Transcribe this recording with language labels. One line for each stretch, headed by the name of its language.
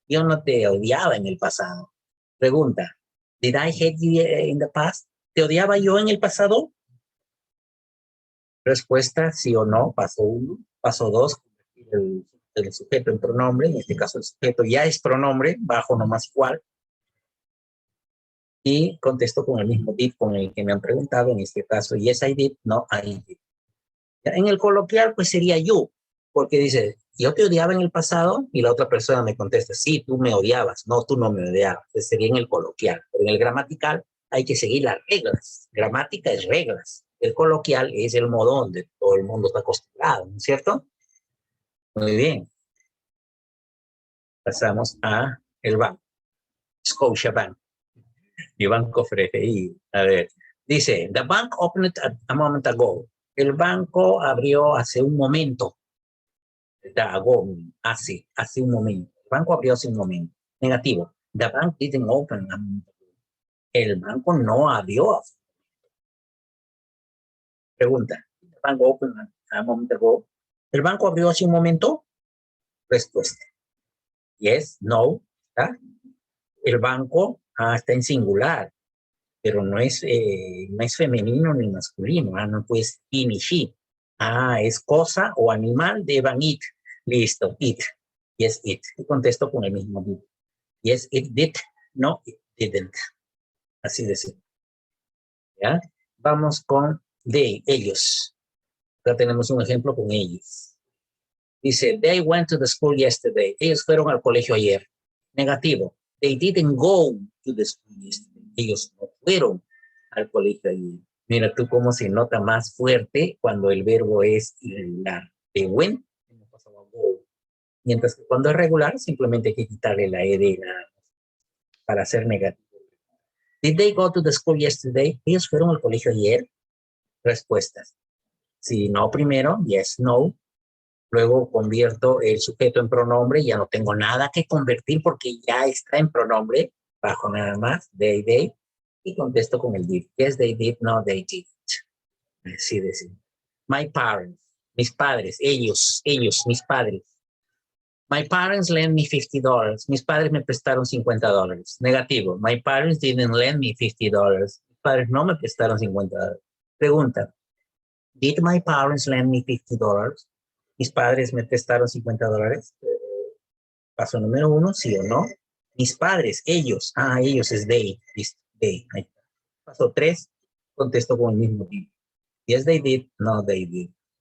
Spanish: Yo no te odiaba en el pasado. Pregunta.
English: Did I hate you in the past?
Spanish: ¿Te odiaba yo en el pasado? Respuesta, sí o no. Paso 1. Paso 2. El sujeto en pronombre. En este caso el sujeto ya es pronombre. Bajo nomás igual. Y contesto con el mismo did con el que me han preguntado. En este caso,
English: yes I did, no I did.
Spanish: En el coloquial, pues sería you, porque dice, yo te odiaba en el pasado, y la otra persona me contesta, sí, tú me odiabas, no, tú no me odiabas. Entonces sería en el coloquial. Pero en el gramatical hay que seguir las reglas. Gramática es reglas. El coloquial es el modo donde todo el mundo está acostumbrado, ¿no es cierto? Muy bien. Pasamos a el banco. Scotiabank. Mi banco FRI. A ver.
English: Dice, the bank opened a moment ago.
Spanish: El banco abrió hace un momento. Hace un momento. El banco abrió hace un momento. Negativo.
English: The bank didn't open a moment ago.
Spanish: El banco no abrió.
English: Pregunta. The bank opened a moment ago.
Spanish: ¿El banco abrió hace un momento? Respuesta. Yes, no. ¿Está? El banco está en singular, pero no es femenino ni masculino. No puede ser he ni she. Es cosa o animal de van it. Listo, it. Yes, it. Y contesto con el mismo did.
English: Yes, it did. No, it didn't.
Spanish: Así de simple. ¿Ya? Vamos con they, ellos. Acá tenemos un ejemplo con ellos.
English: Dice, they went to the school yesterday.
Spanish: Ellos fueron al colegio ayer. Negativo.
English: They didn't go to the school yesterday.
Spanish: Ellos no fueron al colegio ayer. Mira tú cómo se nota más fuerte cuando el verbo es irregular.
English: They went,
Spanish: Mientras que cuando es regular, simplemente hay que quitarle la ed para hacer negativo.
English: Did they go to the school yesterday?
Spanish: ¿Ellos fueron al colegio ayer? Respuestas. Si no primero, yes, no. Luego convierto el sujeto en pronombre, ya no tengo nada que convertir porque ya está en pronombre, bajo nada más, they, y contesto con el did.
English: Yes, they did, no, they didn't.
Spanish: Así de simple.
English: My parents,
Spanish: mis padres, ellos, mis padres.
English: My parents lent me $50.
Spanish: Mis padres me prestaron $50. Negativo.
English: My parents didn't lend me $50.
Spanish: Mis padres no me prestaron $50. Pregunta.
English: Did my parents lend me $50?
Spanish: Mis padres me prestaron $50. Paso número 1, sí o no. Mis padres, ellos. Ellos es they. They. Paso 3, contesto con el mismo tipo.
English: Yes, they did. No, they did.